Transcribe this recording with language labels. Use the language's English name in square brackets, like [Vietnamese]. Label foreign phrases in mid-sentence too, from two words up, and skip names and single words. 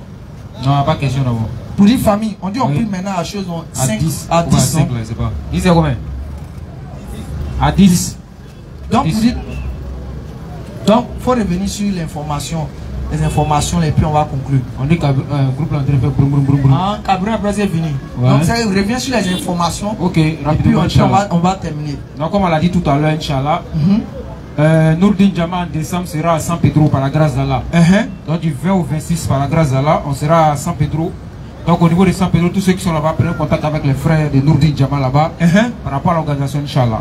[French] Non, pas de question d'abord. Pour dire famille, on dit on prie maintenant à chose 5 à 10. 5 là, c'est pas. 10 c'est combien? À 10. Donc, vous dites. Donc, il faut revenir sur l'information. Les informations, et puis on va conclure. On dit qu'un groupe l'entrée fait brum brum brum brum. Ah, Cabrin après c'est fini. Ouais. Donc, ça revient sur les informations. Ok, rapidement. Et puis on va terminer. Donc, comme on l'a dit tout à l'heure, [Arabic] إن شاء الله, [French] Nourdin Jama en décembre sera à San Pedro par la grâce d'Allah. Donc, du 20 au 26 par la grâce d'Allah, on sera à San Pedro. Donc, au niveau de San Pedro, tous ceux qui sont là-bas prennent contact avec les frères de Nourdin Jama là-bas par rapport à l'organisation, [Arabic] إن شاء الله.